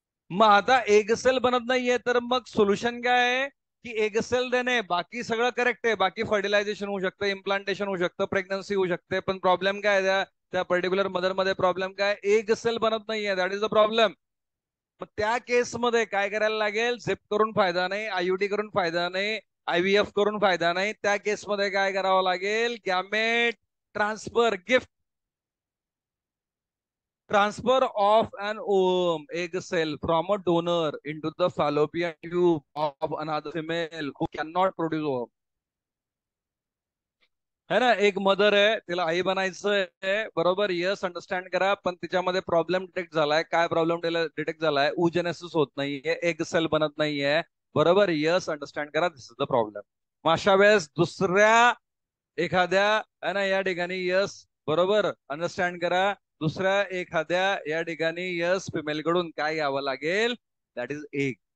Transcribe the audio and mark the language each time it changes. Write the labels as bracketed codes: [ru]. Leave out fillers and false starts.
[mr] मग आता एक सेल बनत नाहीये, तर मग सोल्युशन काय आहे, की एक सेल देणे, बाकी सगळं करेक्ट आहे, बाकी फर्टिलायझेशन होऊ शकतं, इम्प्लांटेशन होऊ शकतं, प्रेग्नन्सी होऊ शकते, पण प्रॉब्लेम काय आहे, त्या पर्टिक्युलर मदर मध्ये प्रॉब्लेम काय, एक सेल बनत नाहीये, [en] That is the problem. [mr] मग त्या केसमध्ये काय करायला लागेल, झिप करून फायदा नाही, IUT करून फायदा नाही, IVF करून फायदा नाही. त्या केसमध्ये काय करावं लागेल, gamete transfer, gift. [en] Transfer of an ovum, egg cell from a donor into the fallopian tube of another female who cannot produce ovum. [mr] है ना, एक मदर आहे, तिला आई बनायचं आहे, बरोबर, यस, अंडरस्टँड करा, पण तिच्यामध्ये प्रॉब्लेम डिटेक्ट झालाय. काय प्रॉब्लेम डिटेक्ट झालाय, उजेनेसिस होत नाहीये, एग सेल बनत नाहीये, बरोबर, यस, अंडरस्टँड करा, [en] This is the problem. [mr] मग अशा वेळेस दुसऱ्या एखाद्या, है ना, या ठिकाणी यस, बरोबर, अंडरस्टँड करा, दुसऱ्या एखाद्या या ठिकाणी यस फिमेल कडून काय घ्यावं लागेल, [en] That is egg.